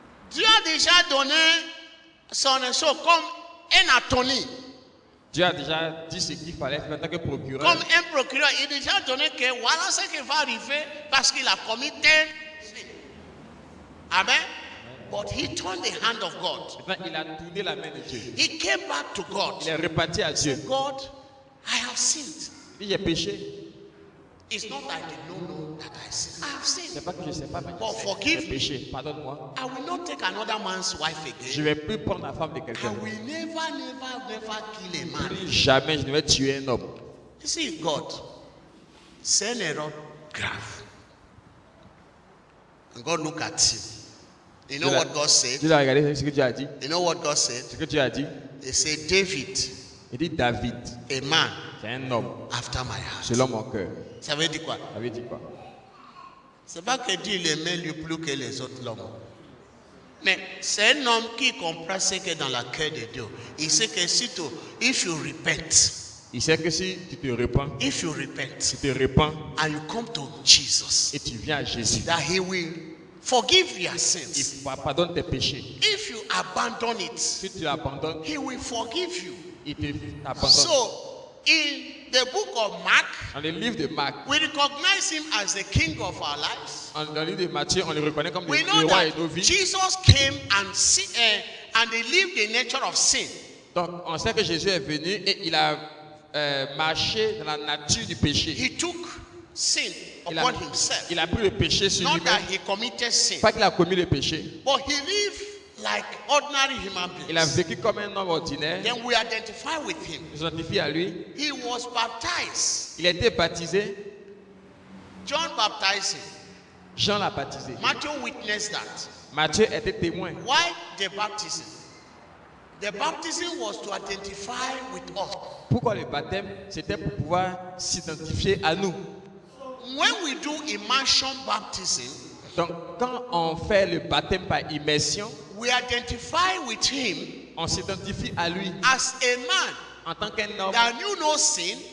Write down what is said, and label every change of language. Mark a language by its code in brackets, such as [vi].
[fr] Dieu a déjà donné son chose comme un attorney. Dieu a déjà dit ce qu'il fallait faire en tant que procureur. Comme un procureur, il a déjà donné que voilà ce qui va arriver parce qu'il a commis tel sin. Amen. [en] But he turned the hand of God. [fr] Maintenant, il a tourné la main de Dieu. [en] He came back to God. [fr] Il est reparti à Dieu. [en] God, I have sinned. [fr] Il dit, j'ai péché. [en] It's not that I don't know that I sinned. I have sinned. [fr] C'est pas que je ne sais pas, mais [en] But [fr] je sais. [en] forgive [fr] J'ai [en] me. [fr] péché. Pardonne-moi. [en] I will not take another man's wife [fr] Je [en] again. [fr] ne vais plus prendre la femme de [en] I [fr] quelqu'un. [en] will never kill a man. [fr] Plus jamais je ne vais tuer un homme. [en] You see, God, [fr] c'est une erreur grave. [en] And God look at him. You know what God said? [fr] Dieu a regardé ce que Dieu a dit. [en] You know what God said? [fr] Ce que Dieu a dit. [en] He said, David, [fr] Il dit David, [en] a man [fr] c'est un homme [en] after my heart. [fr] selon mon cœur. Ça veut dire quoi? Ça veut dire quoi? C'est pas que Dieu l'aimait lui plus que les autres hommes. Mais c'est un homme qui comprend ce que dans la cœur de Dieu. Il sait que si tu, [en] if you repent, [fr] Il sait que si tu te repens, [en] if you repent, [fr] tu te repens [en] and you come to Jesus, [fr] et tu viens à Jésus, [en] that he will forgive your [fr] il [en] sins. [fr] pardonne tes péchés. [en] If you abandon it, [fr] Si tu l'abandonnes, [en] he will forgive you. [fr] il te abandonne. [en] So, in the book of Mark, [fr] Dans le livre de Marc, [en] we recognize him as the king of our lives. [fr] dans le livre de Matthieu, on le reconnaît comme [en] We [fr] le [en] know [fr] roi et [en] that [fr] nos vies. [en] Jesus came and he lived the nature of sin. [fr] Donc, on sait que Jésus est venu et il a marché dans la nature du péché. [en] He took sin [fr] Il [en] upon [fr] a, [en] himself. [fr] il a pris le péché sur [en] Not that [fr] lui-même. [en] he committed sin, [fr] Pas qu'il a commis le péché. [en] but he lived like ordinary human [fr] Il a [en] beings. [fr] vécu comme un homme ordinaire. [en] Then we identify with him. [fr] On s'identifie à lui. [en] He was baptized. [fr] Il a été baptisé. [en] John baptized him. [fr] Jean l'a baptisé. [en] Matthew witnessed that. [fr] Matthieu était témoin. [en] Why the baptism? The baptism was to identify with us. [fr] Pourquoi le baptême? C'était pour pouvoir s'identifier à nous. [en] When we do immersion baptism, [fr] Donc, quand on fait le baptême par immersion, [en] we identify with him [fr] on s'identifie à lui [en] as a man [fr] en tant qu'un homme [en] that knew no sin,